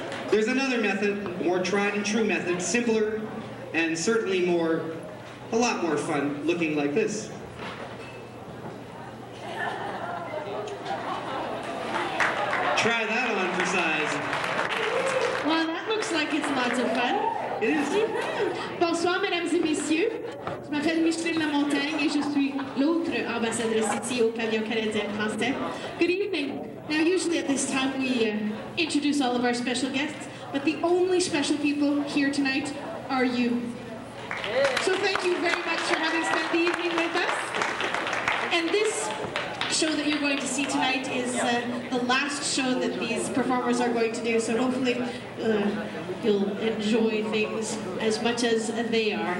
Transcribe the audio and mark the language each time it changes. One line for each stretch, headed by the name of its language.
English: There's another method, more tried and true method, simpler, and certainly a lot more fun, looking like this. Try that on for size. Well, that looks like it's lots of fun. It is.
French: Bonsoir, mesdames et messieurs. Je m'appelle Micheline Lamontagne et je suis l'autre ambassadrice ici au Pavillon canadien français.
English: Good evening. Now, usually at this time we introduce all of our special guests, but the only special people here tonight are you. So thank you very much for having spent the evening with us. And this show that you're going to see tonight is the last show that these performers are going to do, so hopefully you'll enjoy things as much as they are.